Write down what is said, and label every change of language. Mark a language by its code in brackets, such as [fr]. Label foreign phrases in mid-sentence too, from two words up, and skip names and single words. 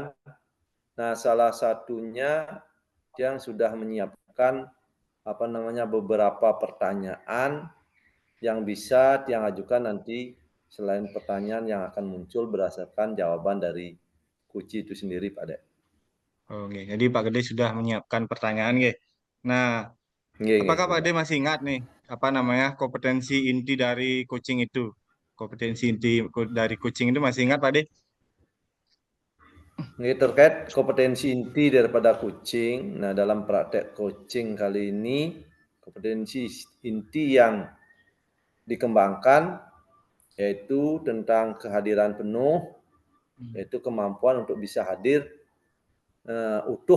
[id] Nah, salah satunya Tiang sudah menyiapkan beberapa pertanyaan yang bisa Tiang ajukan nanti selain pertanyaan yang akan muncul berdasarkan jawaban dari kunci itu sendiri, Pak Dek. Oke, jadi Pak Gede sudah menyiapkan pertanyaan, nggih. Nah, Nggih, apakah Pak sudah. Gede masih ingat nih apa namanya kompetensi inti dari coaching itu? Kompetensi inti dari coaching itu masih ingat Pak Gede? Ini terkait kompetensi inti daripada coaching. Nah, dalam praktek coaching kali ini, kompetensi inti yang dikembangkan yaitu tentang kehadiran penuh, yaitu kemampuan untuk bisa hadir utuh